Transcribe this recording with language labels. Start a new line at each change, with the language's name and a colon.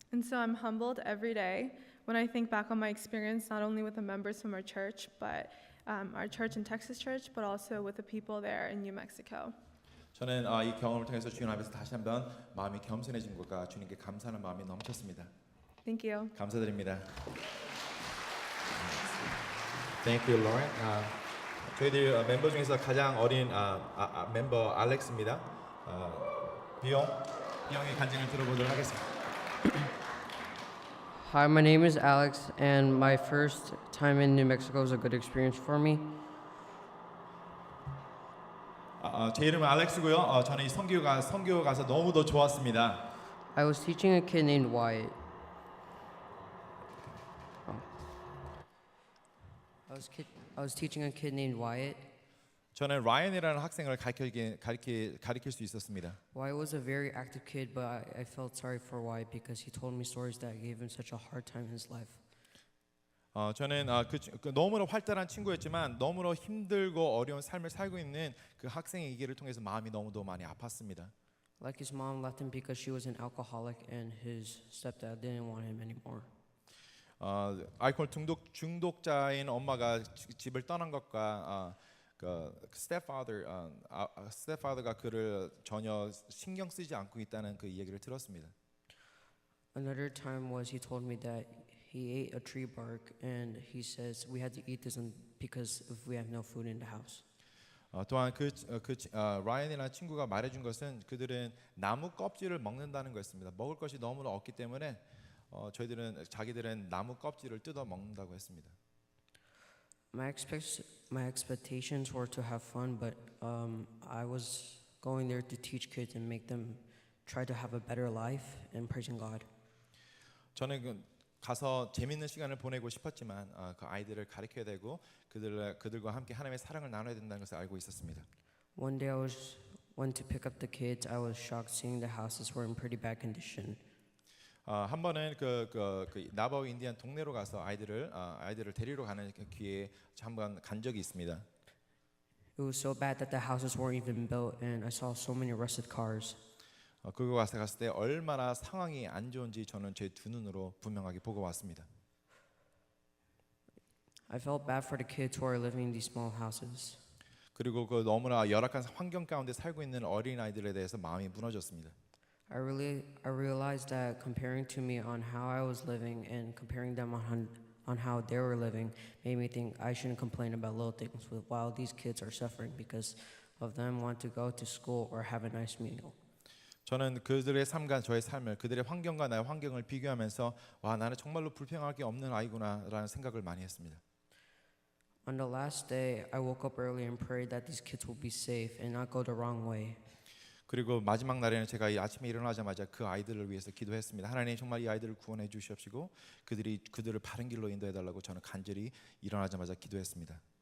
English: And so I'm humbled every day when I think back on my experience, not only with the members from our church, but our church in Texas Church, but also with the people there in New Mexico.
Korean: 저는 이 경험을 통해서 주님 앞에서 다시 한번 마음이 겸손해진 것과 주님께 감사하는 마음이 넘쳤습니다.
English: Thank you.
Korean: 감사드립니다.
English: Thank you, Lauren.
Korean: 저희들 멤버 중에서 가장 어린 멤버 알렉스입니다. 비용의 간증을 들어보도록 하겠습니다.
English: Hi, my name is Alex, and my first time in New Mexico was a good experience for me.
Korean: 제 이름은 알렉스고요. 저는 이 선교 가서 너무도 좋았습니다.
English: I was teaching a kid named Wyatt. I was teaching a kid named Wyatt.
Korean: 저는 라이언이라는 학생을 가르칠 수 있었습니다.
English: Wyatt was a very active kid, but I felt sorry for Wyatt because he told me stories that gave him such a hard time in his life.
Korean: 저는 너무나 활달한 친구였지만 너무나 힘들고 어려운 삶을 살고 있는 그 학생의 얘기를 통해서 마음이 너무도 많이 아팠습니다.
English: Like his mom left him because she was an alcoholic and his stepdad didn't want him anymore.
Korean: 알코올 중독자인 엄마가 집을 떠난 것과 그 stepfather가 그를 전혀 신경 쓰지 않고 있다는 그 이야기를 들었습니다.
English: Another time was he told me that he ate a tree bark and he says we had to eat this because if we have no food in the house.
Korean: 또한 라이언이라는 친구가 말해준 것은 그들은 나무 껍질을 먹는다는 거였습니다. 먹을 것이 너무나 없기 때문에 자기들은 나무 껍질을 뜯어 먹는다고 했습니다.
English: My expectations were to have fun, but I was going there to teach kids and make them try to have a better life and praising God.
Korean: 저는 가서 재밌는 시간을 보내고 싶었지만 그 아이들을 가르쳐야 되고 그들과 함께 하나님의 사랑을 나눠야 된다는 것을 알고 있었습니다.
English: One day went to pick up the kids. I was shocked seeing the houses were in pretty bad condition.
Korean: 한 번은 그 나바우 인디안 동네로 가서 아이들을 데리러 가는 기회에 한번 간 적이 있습니다.
English: It was so bad that the houses weren't even built, and I saw so many rusted cars.
Korean: 그거 갔을 때 얼마나 상황이 안 좋은지 저는 제 두 눈으로 분명하게 보고 왔습니다.
English: I felt bad for the kids who are living in these small houses.
Korean: 그리고 그 너무나 열악한 환경 가운데 살고 있는 어린 아이들에 대해서 마음이 무너졌습니다.
English: I realized that comparing to me on how I was living and comparing them on how they were living made me think I shouldn't complain about little things while these kids are suffering because of them want to go to school or have a nice meal.
Korean: 저는 그들의 삶과 저의 삶을 그들의 환경과 나의 환경을 비교하면서 와 나는 정말로 불평할 게 없는 아이구나라는 생각을 많이 했습니다.
English: On the last day, I woke up early and prayed that these kids will be safe and not go the wrong way.
Korean: 그리고 마지막 날에는 제가 이 아침에 일어나자마자 그 아이들을 위해서 기도했습니다. 하나님 정말 이 아이들을 구원해 주시옵시고 그들을 바른 길로 인도해 달라고 저는 간절히 일어나자마자 기도했습니다.